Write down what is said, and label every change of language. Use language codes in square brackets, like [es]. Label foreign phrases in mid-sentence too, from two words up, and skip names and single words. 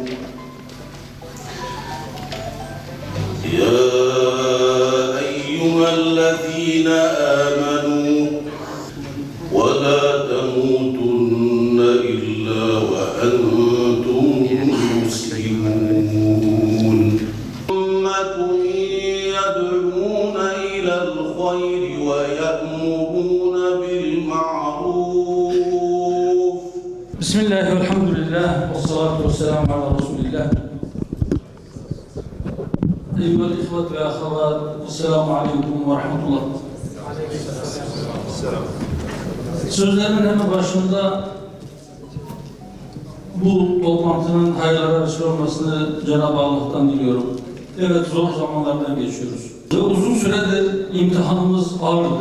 [ar] ولا تموتن إلا وأنتم مسلمون أمة يدعون إلى الخير ويأمرون بالمعروف. بسم الله والحمد لله والصلاة والسلام على رسول الله. أيها الإخوة والأخوات السلام عليكم ورحمة الله. [tr] Sözlerimin hemen başında bu toplantının hayırlara vesile olmasını Cenab-ı Allah'tan diliyorum. Evet, zor zamanlardan geçiyoruz. Ve uzun süredir imtihanımız ağırdır.